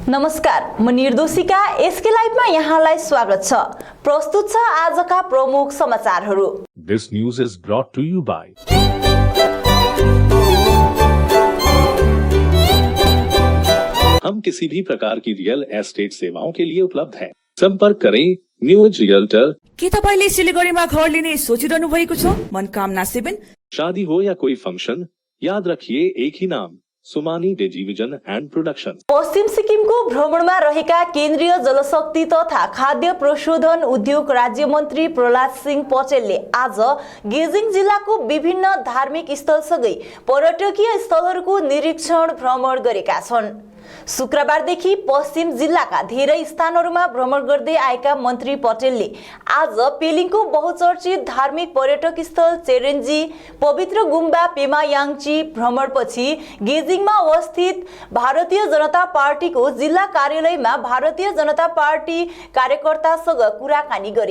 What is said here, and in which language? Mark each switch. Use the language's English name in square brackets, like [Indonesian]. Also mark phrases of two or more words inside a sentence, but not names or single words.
[Nepali] नमस्कार, म निर्दोषिका एसके लाइभमा यहाँलाई स्वागत छ। प्रस्तुत छ आजका प्रमुख समाचारहरू। [English] This news is brought to you by [Hindi] हम किसी भी प्रकार की रियल एस्टेट सेवाओं के लिए उपलब्ध हैं। संपर्क करें न्यूज रियल्टर। [Nepali] के तपाईले सिलिगुडीमा घर लिने सोचिरहनु भएको छ? मनकामना 7। [Hindi] शादी हो या कोई फंक्शन, याद रखिए एक ही नाम, सुमानी टेलिभिजन एंड प्रोडक्शन। [Nepali] पश्चिम सिक्किमको भ्रमणमा रहेका केन्द्रीय जलशक्ति तथा खाद्य प्रशोधन उद्योग राज्य मन्त्री प्रहलाद सिंह पटेलले आज गेजिङ जिल्लाको विभिन्न धार्मिक स्थलसँगै पर्यटकीय स्थलहरूको निरीक्षण भ्रमण गरेका छन्। शुक्रबारदेखि पश्चिम जिल्लाका धेरै स्थानहरूमा भ्रमण गर्दै आएका मन्त्री पटेलले आज पेलिङको बहुचर्चित धार्मिक पर्यटक स्थल चेरेन्जी, पवित्र गुम्बा पेमायाङची भ्रमणपछि गेजिङमा अवस्थित भारतीय जनता पार्टीको जिल्ला कार्यालयमा भारतीय जनता पार्टी कार्यकर्तासँग कुराकानी गरे।